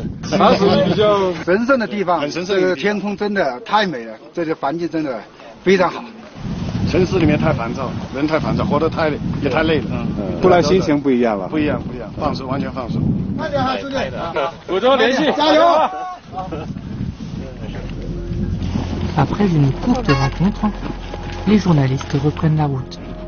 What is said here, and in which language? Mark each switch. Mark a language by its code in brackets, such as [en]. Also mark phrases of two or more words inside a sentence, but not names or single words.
[zh] 它是比较神圣的地方，很神圣。这个天空真的太美了，这个环境真的非常好。城市里面太烦躁，人太烦躁，活得太累了。出来心情不一样了。不一样，放松，完全放松。快点哈，兄弟！古州联系，加油！ [fr] Après une courte rencontre, les journalistes reprennent la route.